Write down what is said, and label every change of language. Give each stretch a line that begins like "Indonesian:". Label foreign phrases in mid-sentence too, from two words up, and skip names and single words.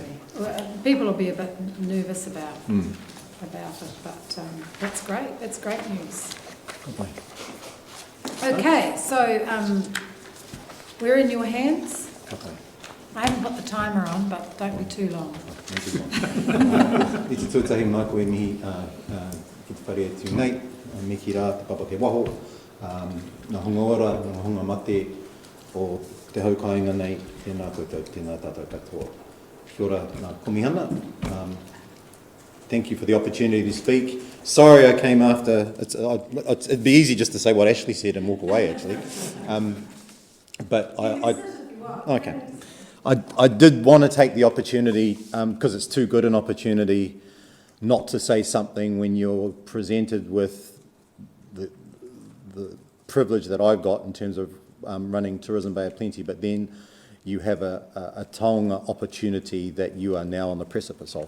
English: Well, people will be a bit nervous about it, but that's great. That's great news. Okay, so we're in your hands. I haven't put the timer on, but don't be too long.
Māori: I te tūtahi mā koe mihi ki te whare atu nei, me ki rā te papa te waho, ngā hunga ora, ngā hunga mate o te haukainga nei, tēnā koutou, tēnā tātou katoa. Kia ora, ngā komihana.
English: Thank you for the opportunity to speak. Sorry I came after, it'd be easy just to say what Ashley said and walk away actually. But I did want to take the opportunity, because it's too good an opportunity not to say something when you're presented with the privilege that I've got in terms of running Tourism Bay of Plenty, but then you have a Tauranga opportunity that you are now on the precipice of.